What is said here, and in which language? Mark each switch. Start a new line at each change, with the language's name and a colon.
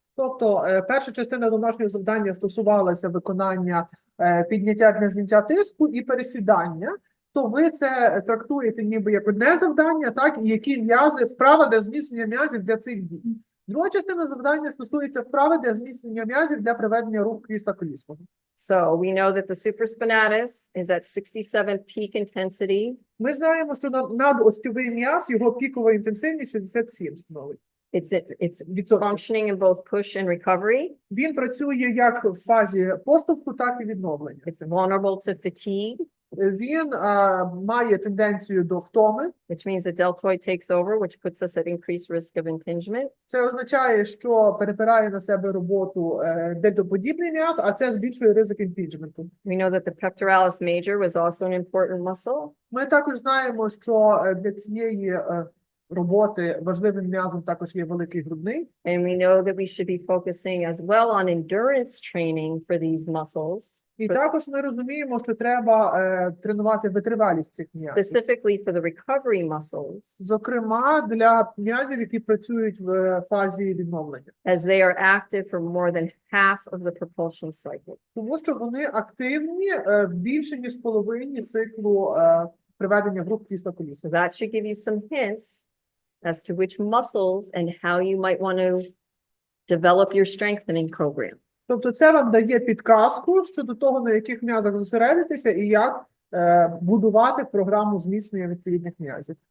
Ukrainian: Тобто, перша частина домашнього завдання стосувалася виконання підняття для зняття тиску і пересідання. То ви це трактуєте ніби як одне завдання, так, і які м'язи, вправи для зміцнення м'язів для цих дій. Друга частина завдання стосується вправи для зміцнення м'язів для приведення рук крісла колісного.
English: So we know that the supraspinatus is at 67 peak intensity.
Ukrainian: Ми знаємо, що надостьовий м'яз, його пікова інтенсивність 67 становить.
English: It's functioning in both push and recovery.
Ukrainian: Він працює як в фазі поштовху, так і відновлення.
English: It's vulnerable to fatigue,
Ukrainian: Він має тенденцію до втоми.
English: which means the deltoid takes over, which puts us at increased risk of impingement.
Ukrainian: Це означає, що перепирає на себе роботу дельтоподібний м'яз, а це збільшує ризик імпіджменту.
English: We know that the pectoralis major was also an important muscle.
Ukrainian: Ми також знаємо, що для цієї роботи важливим м'язом також є великий грудний.
English: And we know that we should be focusing as well on endurance training for these muscles,
Ukrainian: І також ми розуміємо, що треба тренувати витривалість цих м'язів.
English: specifically for the recovery muscles,
Ukrainian: Зокрема, для м'язів, які працюють в фазі відновлення.
English: as they are active for more than half of the propulsion cycle.
Ukrainian: Тому що вони активні більше, ніж половині циклу приведення в рух крісла коліса.
English: So that should give you some hints as to which muscles and how you might want to develop your strengthening program.
Ukrainian: Тобто це вам дає підказку щодо того, на яких м'язах зосередитися і як будувати програму зміцнення відповідних м'язів.